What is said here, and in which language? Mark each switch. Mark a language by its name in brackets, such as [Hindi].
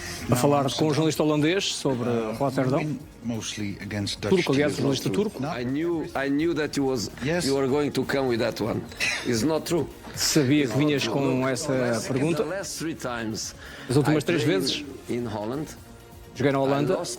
[Portuguese] A falar com o jornalista holandês sobre Rotterdam. Turco, aliás, o jornalista turco. [English] I knew that you were going to come with that one. It's not true. [Portuguese] Sabia que vinhas com essa pergunta. As últimas 3 vezes joguei na Holanda.